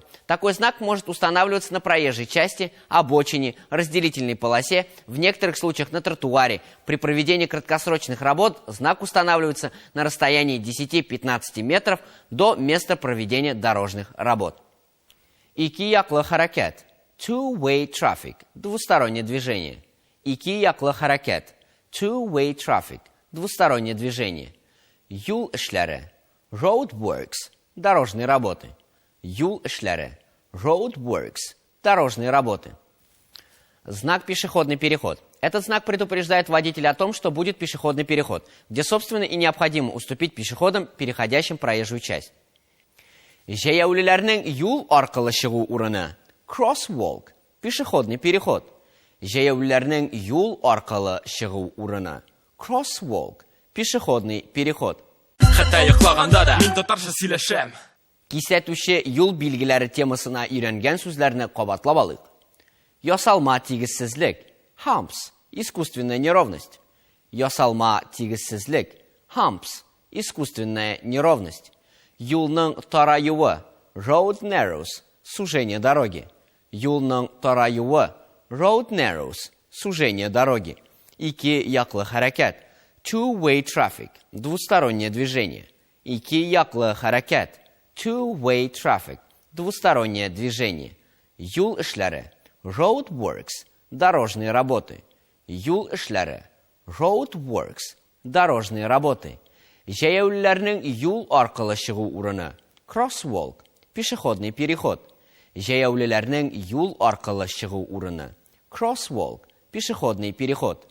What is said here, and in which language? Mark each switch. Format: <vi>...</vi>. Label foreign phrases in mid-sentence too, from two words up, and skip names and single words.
<ru>Такой знак может устанавливаться на проезжей части, обочине, разделительной полосе, в некоторых случаях на тротуаре. При проведении краткосрочных работ знак устанавливается на расстоянии 10-15 метров до места проведения дорожных работ.</ru> <tt>Ики яклы харакет.</tt> <en>Two-way traffic.</en> <ru>Двустороннее движение.</ru> <tt>Ики яклы харакет.</tt> <en>Two-way traffic.</en> <ru>Двустороннее движение.</ru> <tt>Юл эшләре.</tt> <en>Roadworks.</en> <ru>Дорожные работы.</ru> <tt>Юл эшләре.</tt> <en>Roadworks.</en> <ru>Дорожные работы. Знак пешеходный переход. Этот знак предупреждает водителя о том, что будет пешеходный переход, где, собственно, и необходимо уступить пешеходам, переходящим проезжую часть.</ru> <tt>Җәяүлеләрнең юл аркылы чыгу урыны.</tt> <ru>Crosswalk. Пешеходный переход.</ru> <tt>Җәяүлеләрнең юл аркылы чыгу урыны.</tt> <ru>Crosswalk. Пешеходный переход.</ru> <tt>Хәтта йоклаганда да мин татарча сөйләшәм. Кисәтүче юл билгеләре темасына өйрәнгән сүзләрне кабатлап алыйк. Ясалма тигезсезлек. Humps.</tt> <ru>Искусственная неровность.</ru> <tt>Ясалма тигезсезлек. Humps.</tt> <ru>Искусственная неровность.</ru> <tt>Юлның тараюы.</tt> <en>Road narrows.</en> <ru>Сужение дороги.</ru> <tt>Юлның тараюы.</tt> <en>Road narrows.</en> <ru>Сужение дороги.</ru> <tt>Ики яклы хәрәкәт.</tt> <en>Two-way traffic.</en> <ru>Двустороннее движение.</ru> <tt>Ики яклы хәрәкәт.</tt> <en>Two-way traffic.</en> <ru>Двустороннее движение.</ru> <tt>Юл эшләре.</tt> <ru>Roadworks. Дорожные работы.</ru> <tt>Юл эшләре.</tt> <ru>Roadworks. Дорожные работы.</ru> <tt>Җәяүлеләрнең юл аркылы чыгу урыны.</tt> <ru>Crosswalk. Пешеходный переход.</ru> <tt>Җәяүлеләрнең юл аркылы чыгу урыны.</tt> <ru>Crosswalk. Пешеходный переход.</ru>